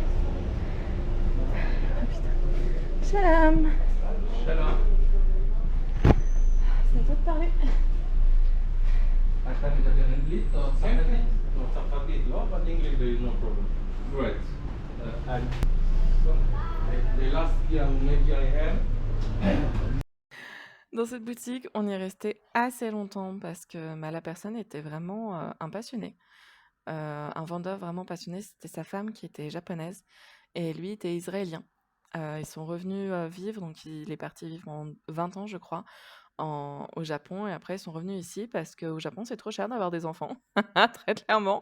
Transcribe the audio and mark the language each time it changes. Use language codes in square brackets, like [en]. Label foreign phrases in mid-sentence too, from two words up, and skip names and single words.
[fr] Oh putain. Shalom. Shalom. C'est à toi de parler. [he] אתה מדבר אנגלית או צרפתית? לא, צרפתית לא, [en] but English there is no problem. Great. And so, the last year maybe I have. [fr] Dans cette boutique, on y est resté assez longtemps parce que la personne était vraiment un passionné. Un vendeur vraiment passionné, c'était sa femme qui était japonaise et lui était israélien. Ils sont revenus vivre, donc il est parti vivre pendant 20 ans, je crois, au Japon et après ils sont revenus ici parce qu'au Japon, c'est trop cher d'avoir des enfants, très clairement.